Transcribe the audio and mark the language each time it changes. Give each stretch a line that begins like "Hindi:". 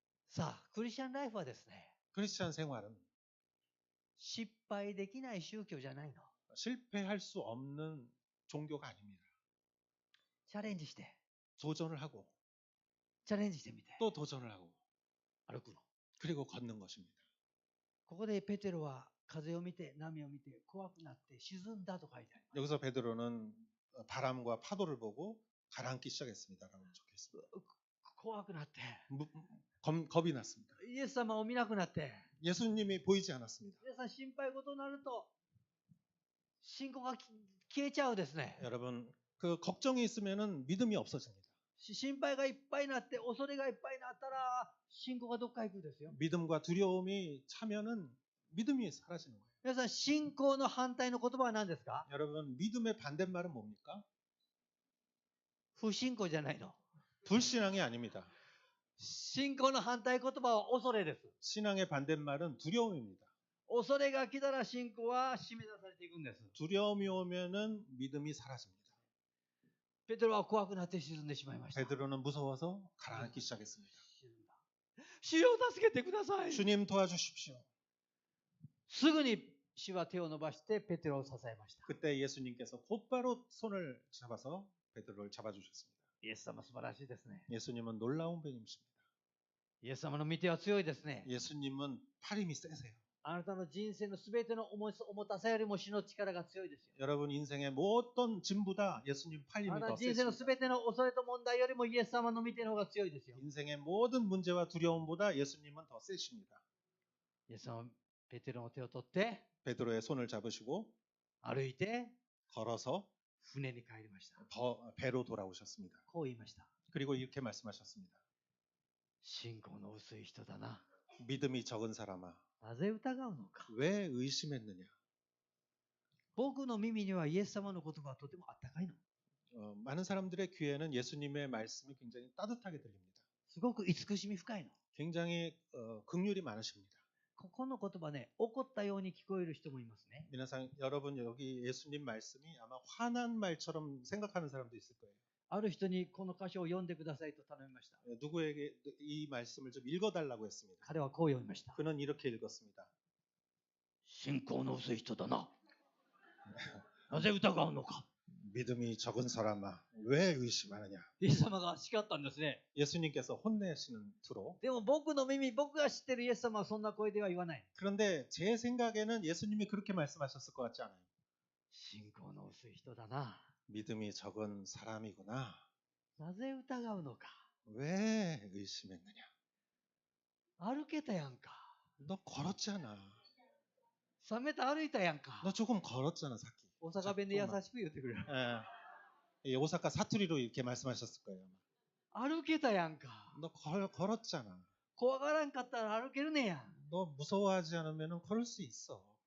Japanese: さあ、クリスチャンライフはですね、
Korean: 크리스찬 생활은
Japanese: 失敗できない宗教じゃないの。
Korean: 실패할 수 없는 종교가 아닙니다.
Japanese: チャレンジして、
Korean: 도전을 하고
Japanese: チャレンジしてみて、
Korean: 또 도전을 하고
Japanese: 歩くの。
Korean: 그리고 걷는 것입니다.
Japanese: ここでペテロは風を見て、波を見て、怖くなって沈んだと書いてあります。
Korean: 여기서 베드로는 바람과 파도를 보고 가라앉기 시작했습니다라고 적혀 있습니다.
Japanese: 怖くなって、
Korean: 겁이 났습니다.
Japanese: イエス様を見なくなって、
Korean: 예수님이 보이지 않았습니다.
Japanese: 皆さん心配事になると、信仰が消えちゃうですね。
Korean: 여러분, 그 걱정이 있으면은 믿음이 없어집니다.
Japanese: 心配がいっぱいになって、恐れがいっぱいになったら、信仰がどっか行くですよ。
Korean: 믿음과 두려움이 차면은 믿음이 사라지는 거예요.
Japanese: 皆さん、信仰の反対の言葉は何ですか？
Korean: 여러분, 믿음의 반대말은 뭡니까?
Japanese: 不信仰じゃないの。
Korean: 불신앙이 아닙니다.
Japanese: 信仰の反対言葉は恐れです。
Korean: 신앙의 반대말은 두려움입니다.
Japanese: 恐れが来たら信仰は締め出されていくんです。
Korean: 두려움이 오면은 믿음이 사라집니다.
Japanese: ペテロは怖くなって沈んでしまいました。
Korean: 베드로는 무서워서 가라앉기 시작했습니다.
Japanese: 沈んだ。主よ助けてください。
Korean: 주님 도와주십시오.
Japanese: すぐに主は手を伸ばしてペテロを支えました。
Korean: 그때 예수님께서 곧바로 손을 잡아서 베드로를 잡아주셨습니다.
Japanese: イエス様素晴らしいですね。
Korean: 예수님은 놀라운 분이십니다.
Japanese: イエス様の御手は強いですね。
Korean: 예수님은 팔힘이 세세요.
Japanese: あなたの人生のすべての重たさよりも主の力が強いですよ。
Korean: 여러분 인생의 모든 짐보다 예수님
Japanese: あ
Korean: 팔힘이
Japanese: なた
Korean: 더
Japanese: の人生のす
Korean: 세십니다.
Japanese: べての恐れと問題よりもイエス様の御手の方が強いですよ。
Korean: 인생의 모든 문제와 두려움보다 예수님은 더 세십니다.
Japanese: イエス様はペテロの手を取って
Korean: 베드로의 손을 잡으시고
Japanese: 歩いて
Korean: 걸어서
Japanese: 船に帰りました。
Korean: 배로 돌아오셨습니다.
Japanese: こう言いました。
Korean: 그리고 이렇게 말씀하셨습니다.
Japanese: 信仰の薄い人だな。
Korean: 믿음이 적은 사람아,
Japanese: なぜ疑うのか。
Korean: 왜 의심했느냐?
Japanese: 僕の耳にはイエス様の言葉はとてもあったかいの。
Korean: 많은 사람들의 귀에는 예수님의 말씀이 굉장히 따뜻하게 들립니다.
Japanese: すごく慈しみ深いの。
Korean: 굉장히 긍휼이 많으십니다.
Japanese: ここの言葉ね、怒ったように聞こえる人もいますね。
Korean: 여러분 여기 예수님 말씀이 아마 화난 말처럼 생각하는 사람도 있을 거예요.
Japanese: ある人にこの箇所を読んでくださいと頼みました。
Korean: 누구에게 이 말씀을 좀 읽어달라고 했습니다.
Japanese: 彼はこう読みました。
Korean: 그는 이렇게 읽었습니다.
Japanese: 信仰の薄い人だな。なぜ疑うのか。
Korean: 믿음이 적은 사람아, 왜 의심하느냐?
Japanese: イエス様が叱ったんですね。
Korean: 예수님께서 혼내시는 투로.
Japanese: でも僕の耳、僕が知ってるイエス様はそんな声では言わない。
Korean: 그런데 제 생각에는 예수님이 그렇게 말씀하셨을 것 같지 않아요.
Japanese: 信仰の薄い人だな。
Korean: 믿음이 적은 사람이구나.
Japanese: なぜ疑うのか。
Korean: 왜 의심했느냐?
Japanese: 歩けたやんか。
Korean: 너 걸었잖아.
Japanese: 冷めた歩いたやんか。
Korean: 너 조금 걸었잖아, 사키.
Japanese: 大阪弁で優しく言ってくれる。
Korean: 예, 오사카 사투리로 이렇게 말씀하셨을 거예요.
Japanese: 歩けたやんか。
Korean: 너 걸었잖아.
Japanese: 怖がらんかったら歩けるねや。
Korean: 너 무서워하지 않으면 걸을 수 있어.